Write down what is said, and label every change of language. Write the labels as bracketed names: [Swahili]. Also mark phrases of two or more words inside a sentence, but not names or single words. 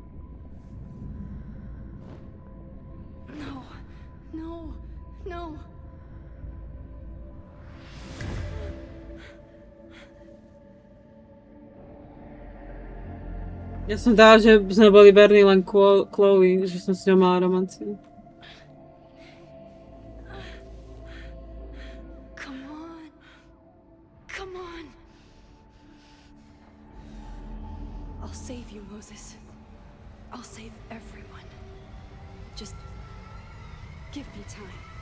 [Slovak] No, no, no. Ja som dala, že sme boli verní len Chloe, že som s ňou mala romanciu. [English] Come on. Come on. I'll save you, Moses. I'll save everyone. Just give me time.